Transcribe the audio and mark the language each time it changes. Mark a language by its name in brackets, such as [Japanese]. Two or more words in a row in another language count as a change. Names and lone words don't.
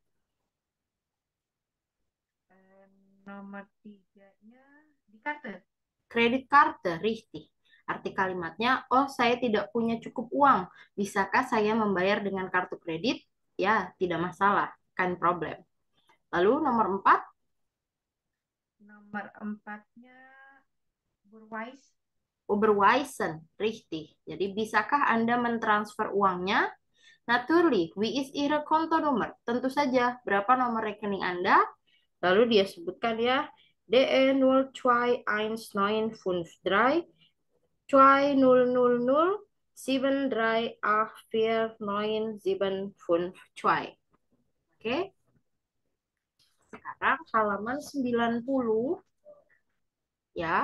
[Indonesian] nomor 3-nya di kartu. kredit kartu, richtig. Arti kalimatnya, oh saya tidak punya cukup uang. Bisakah saya membayar dengan kartu kredit? Ya, tidak masalah. [German] Kan problem. [Indonesian] Lalu nomor 4, Nomor 4-nya Burwise. [German] Überweisen, richtig. [Indonesian] Jadi bisakah Anda mentransfer uangnya? [German] Natürlich, wie ist Ihre Kontonummer? [Indonesian] Tentu saja, berapa nomor rekening Anda? Lalu dia sebutkan ya, DE 021953 2000 7384972. Oke. Sekarang halaman 90 ya.